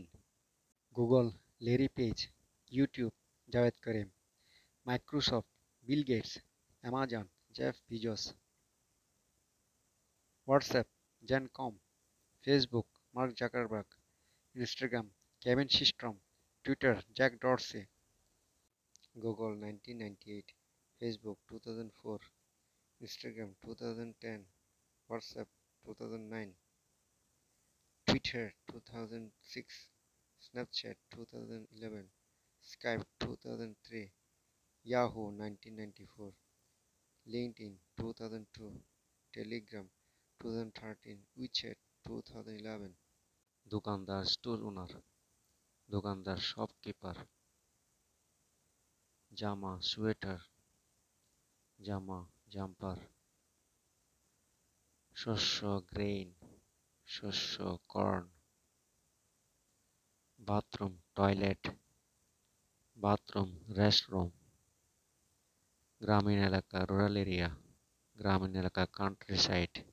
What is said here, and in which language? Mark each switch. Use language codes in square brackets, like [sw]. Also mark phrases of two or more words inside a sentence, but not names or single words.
[bn] গুগল লেরি পেজ, ইউটিউব জাভেদ করিম, মাইক্রোসফট বিল গেটস, অ্যামাজন জেফ বিজোস, হোয়াটসঅ্যাপ জেন কম, ফেসবুক মার্ক জাকারবার্গ, ইনস্টাগ্রাম কেভিন সিস্ট্রম, টুইটার জ্যাক ডরসি। গুগল 1998, ফেসবুক 2004, Instagram 2010, WhatsApp 2009, Twitter 2006, Snapchat 2011, Skype 2003, Yahoo 1994, LinkedIn 2002, Telegram 2013, WeChat 2011। দোকানদার [en] store owner, [bn] দোকানদার শপকিপার, জামা সোয়েটার, জামা জাম্পার, শস্য গ্রেইন, শস্য কর্ন, বাথরুম টয়লেট, বাথরুম রেস্টরুম, গ্রামীণ এলাকা [en] rural area, [bn] গ্রামীণ এলাকা [en] country side,